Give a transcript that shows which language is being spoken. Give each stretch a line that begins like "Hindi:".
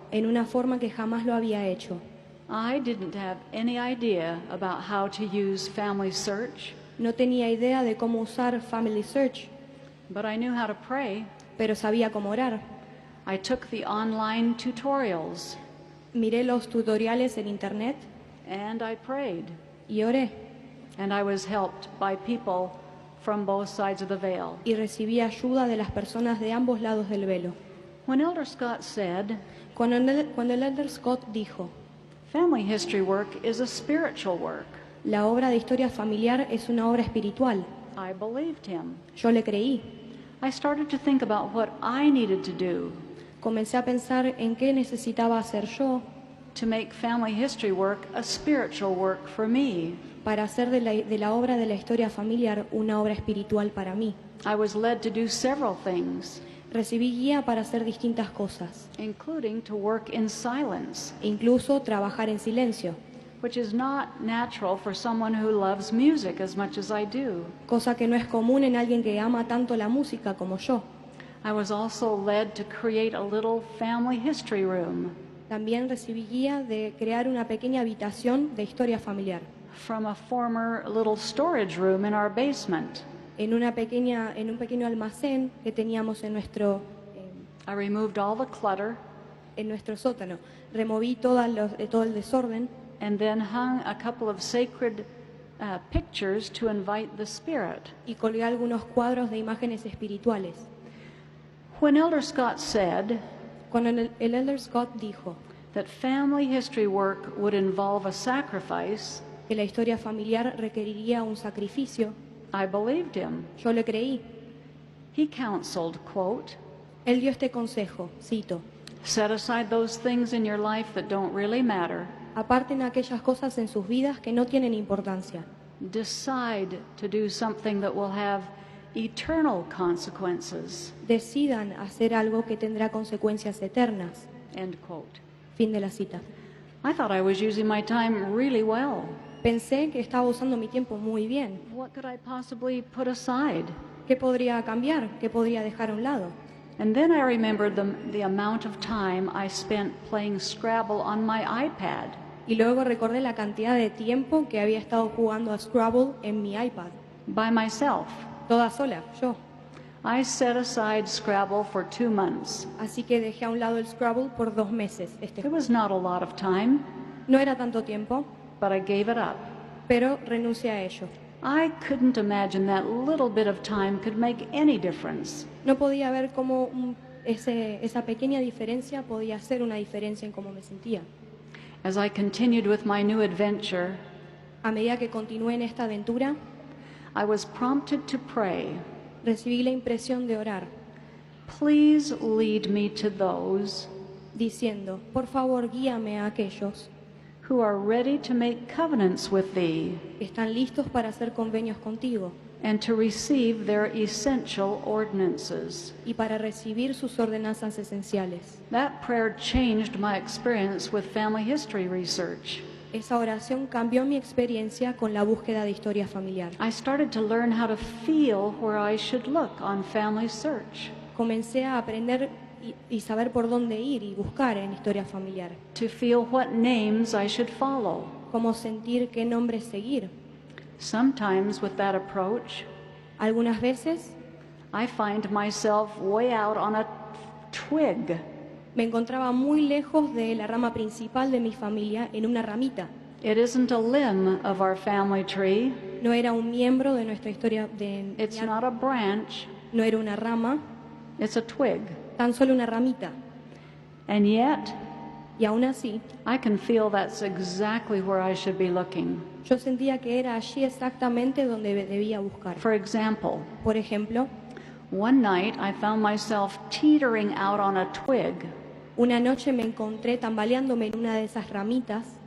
Spanish: en una forma que jamás lo había hecho.
English: I didn't have any idea about how to use Family Search,
Spanish: No tenía idea de cómo usar Family Search,
English: but I knew how to pray.
Spanish: pero sabía cómo orar.
English: I took the online tutorials
Spanish: Miré los tutoriales en internet
English: and I prayed.
Spanish: y oré.
English: And I was helped by people from both sides of the veil.
Spanish: Y recibí ayuda de las personas de ambos lados del velo.
English: When Elder Scott said,
Spanish: Cuando el Elder Scott dijo,
English: family history work is a spiritual work,
Spanish: la obra de historia familiar es una obra espiritual,
English: I believed him.
Spanish: yo le creí.
English: I started to think about what I needed to do
Spanish: Comencé a pensar en qué necesitaba hacer yo
English: to make family history work a spiritual work for me.
Spanish: para hacer de la obra de la historia familiar una obra espiritual para mí.
English: I was led to do several things,
Spanish: Recibí guía para hacer distintas cosas,
English: including to work in silence,
Spanish: incluso trabajar en silencio,
English: which is not natural for someone who loves music as much as I do.
Spanish: cosa que no es común en alguien que ama tanto la música como yo.
English: I was also led to create a little family history room
Spanish: También recibí guía de crear una pequeña habitación de historia familiar
English: from a former little storage room in our basement.
Spanish: en un pequeño almacén que teníamos en nuestro
English: I removed all the clutter
Spanish: sótano. Removí todo el desorden
English: and then hung a couple of sacred pictures to invite the Spirit.
Spanish: y colgué algunos cuadros de imágenes espirituales.
English: When Elder Scott said
Spanish: Cuando el Elder Scott dijo
English: that family history work would involve a sacrifice,
Spanish: que la historia familiar requeriría un sacrificio,
English: I believed him.
Spanish: yo le creí.
English: He counseled, quote,
Spanish: Él dio este consejo, cito,
English: set aside those things in your life that don't really matter.
Spanish: aparten aquellas cosas en sus vidas que no tienen importancia.
English: Decide to do something that will have eternal consequences.
Spanish: Decidan hacer algo que tendrá consecuencias eternas.
English: End quote.
Spanish: Fin de la cita.
English: I thought I was using my time really well.
Spanish: Pensé que estaba usando mi tiempo muy bien.
English: What could I possibly put aside?
Spanish: ¿Qué podría cambiar? ¿Qué podría dejar a un lado?
English: And then I remembered the amount of time I spent playing Scrabble on my iPad.
Spanish: Y luego recordé la cantidad de tiempo que había estado jugando a Scrabble en mi iPad.
English: By myself.
Spanish: Toda sola, yo.
English: I set aside Scrabble for 2 months.
Spanish: Así que dejé a un lado el Scrabble por 2 meses.
English: It was not a lot of time,
Spanish: No era tanto tiempo,
English: but I gave it up.
Spanish: pero renuncié a ello.
English: I couldn't imagine that little bit of time could make any difference.
Spanish: No podía ver cómo esa pequeña diferencia podía hacer una diferencia en cómo me sentía.
English: As I continued with my new adventure,
Spanish: A medida que continué en esta aventura,
English: I was prompted to pray,
Spanish: recibí la impresión de orar,
English: please lead me to those
Spanish: diciendo, por favor guíame a aquellos
English: who are ready to make covenants with thee
Spanish: que están listos para hacer convenios contigo
English: and to receive their essential ordinances.
Spanish: y para recibir sus ordenanzas esenciales.
English: That prayer changed my experience with family history research.
Spanish: Esa oración cambió mi experiencia con la búsqueda de historia familiar.
English: I started to learn how to feel where I should look on Family Search,
Spanish: Comencé a aprender y saber por dónde ir y buscar en historia familiar.
English: to feel what names I should follow.
Spanish: Cómo sentir qué nombres seguir.
English: Sometimes with that approach,
Spanish: Algunas veces
English: I find myself way out on a twig.
Spanish: me encontraba muy lejos de la rama principal de mi familia, en una ramita.
English: It isn't a limb of our family tree.
Spanish: No era un miembro de nuestra historia,
English: It's not a branch.
Spanish: no era una rama,
English: It's a twig.
Spanish: tan solo una ramita.
English: And yet,
Spanish: Y aún así,
English: I can feel that's exactly where I should be looking.
Spanish: yo sentía que era allí exactamente donde debía buscar.
English: For example,
Spanish: Por ejemplo,
English: one night I found myself teetering out on a twig.
Spanish: una noche me encontré tambaleándome en una de esas ramitas